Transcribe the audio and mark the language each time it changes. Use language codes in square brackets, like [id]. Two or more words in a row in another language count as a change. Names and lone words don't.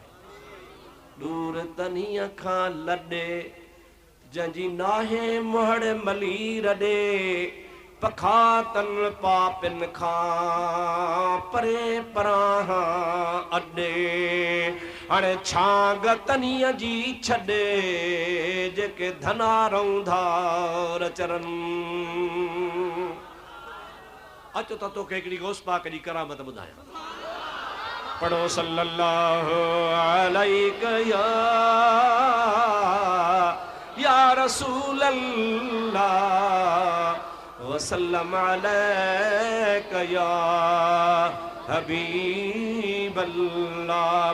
[sd] दूर तनीअ खां लॾे जंहिंजी नाहे मुहड़ मली रॾे, पखातन पापिन खां परे परां अॾे, हाणे छांग तनीअ जी छॾे जेके धना रहंदा चरन। अचो त तोखे हिकिड़ी गौस पाक जी करामत ॿुधायां। [ar] पढ़ो صلى الله عليه يا رسول الله وسلم عليك يا حبيب الله.